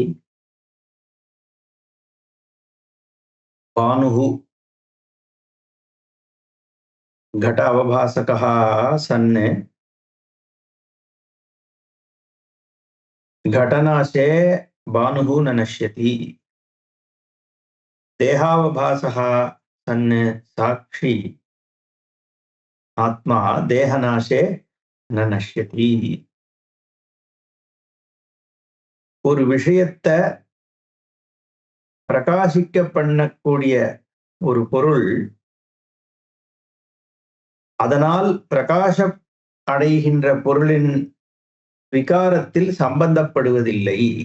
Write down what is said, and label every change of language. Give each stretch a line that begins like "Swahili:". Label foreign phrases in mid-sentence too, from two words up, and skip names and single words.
Sanskrit: भानुः घट अवभासकः सन् घटनाशे भानुः न नश्यति। देहावभासः सन् साक्षी आत्मा देहनाशे न नश्यति।
Tamil: ஒரு விஷயத்தை பிரகாசிக்க பண்ணக்கூடிய ஒரு பொருள் அதனால் பிரகாசம் அடைகின்ற பொருளின் விகாரத்தில் சம்பந்தப்படுவதில்லை.